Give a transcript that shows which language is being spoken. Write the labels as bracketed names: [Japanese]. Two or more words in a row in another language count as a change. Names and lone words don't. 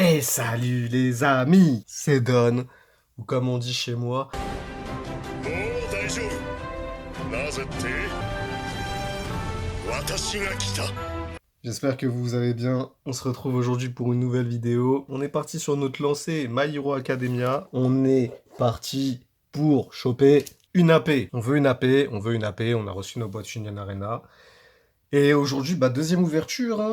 [French] Salut les amis, c'est Don, ou comme on dit chez moi, [Japanese] もう大丈夫。なぜって私が来た。 [French] j'espère que vous allez bien. On se retrouve aujourd'hui pour une nouvelle vidéo. On est parti sur notre lancée My Hero Academia. On est parti pour choper une AP. On veut une AP, on veut une AP, on a reçu nos boîtes Union Arena. Et aujourd'hui, deuxième ouverture, hein.